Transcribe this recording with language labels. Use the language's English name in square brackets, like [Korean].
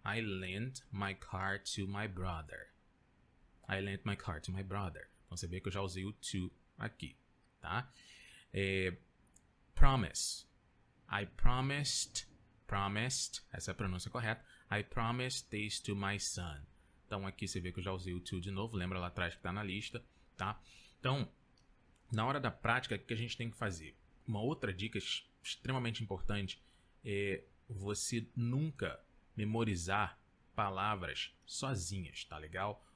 [English] I lent my car to my brother. I lent my car to my brother. [Portuguese] Então, você vê que eu já usei o to aqui, tá? Promise. [English] I promised, [Portuguese] essa é a pronúncia correta. [English] I promised this to my son. [Portuguese] Então, aqui você vê que eu já usei o to de novo. Lembra lá atrás que tá na lista, tá? Então, na hora da prática, o que a gente tem que fazer? Uma outra dica extremamente importante é você nunca memorizar palavras sozinhas, tá legal?